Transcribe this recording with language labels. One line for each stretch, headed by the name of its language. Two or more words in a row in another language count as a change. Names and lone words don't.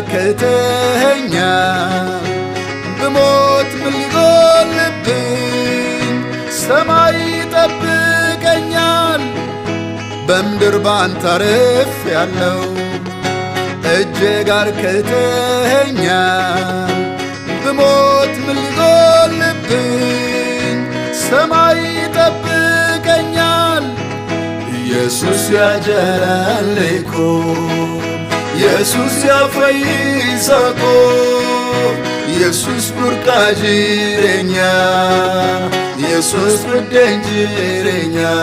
Amharic: አርክተኸኛል ብሞት ምን ሊጎልብኝ ሰማይ ይጠብቀኛል በምድር ባንተ አርፌያለሁ እጅግ አርክተኸኛል ብሞት ምን ሊጎልብኝ ሰማይ ይጠብቀኛል ኢየሱስ
Oromo: ya jalaleko
Amharic: ኢየሱስ
Oromo: ya faisako
Amharic: ኢየሱስ ቡርቃ ጅሬኛ ኢየሱስ ጉደኝ ጅሬኛ